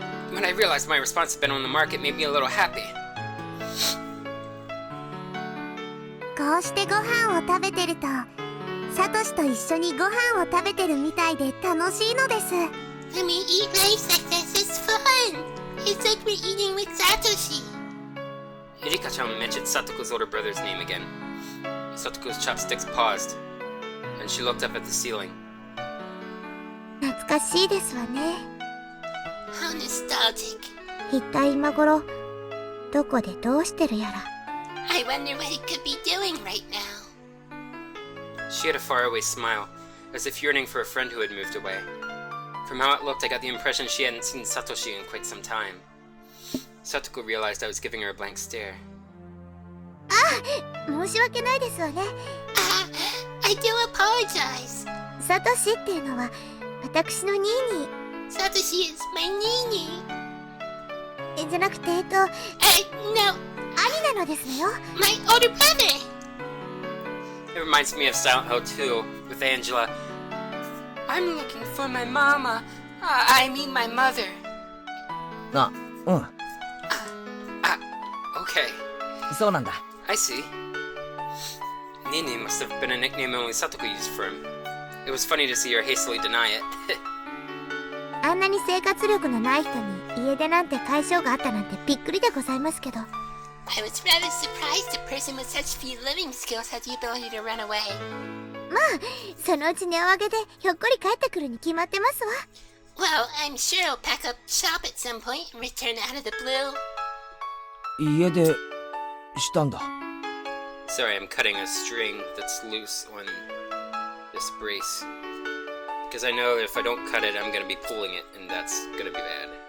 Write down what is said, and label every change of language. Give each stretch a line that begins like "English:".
English: When I realized my response had been on the mark, it made me a little happy.
Japanese: こうしてご飯を食べてると、サトシと一緒にご飯を食べてるみたいで楽しいのです。
English: When we eat rice like this, it's fun. It's like we're eating with Satoshi. Rika-chan mentioned Satoko's older brother's name again. Satoko's chopsticks paused, and she looked up at the ceiling.
Japanese: 懐かしいですわね。
English: How nostalgic.
Japanese: 一体今頃どこでどうしてるやら。
English: I wonder what he could be doing right now. She had a faraway smile, as if yearning for a friend who had moved away. From how it looked, I got the impression she hadn't seen Satoshi in quite some time. Satoko realized I was giving her a blank stare.
Japanese: 申し訳ないですわね。
English: I do apologize.
Japanese: サトシっていうのは私のニーニ
English: Satoshi is my nii-nii.
Japanese: ーじゃなくて
English: No,
Japanese: 兄なのですのよ。
English: my older brother. It reminds me of Silent Hill 2 with Angela. I'm looking for my mama. I mean my mother.
Japanese: あ、うん、
English: Okay.
Japanese: そうなんだ。
English: I see. nii-nii must have been a nickname only Satoko used for him. It was funny to see her hastily deny it.
Japanese: あんなに生活力のない人に家出なんて解消があったなんてびっくりでございますけど。
English: I was rather surprised a person with such few living skills had the ability to run away.
Japanese: まあ、そのうち値を上げでひょっこり帰ってくるに決まってますわ。
English: Well, I'm sure I'll pack up shop at some point and return out of the blue.
Japanese: 家出したんだ。
English: Sorry, I'm cutting a string that's loose on this brace. Because I know that if I don't cut it, I'm going to be pulling it, and that's going to be bad.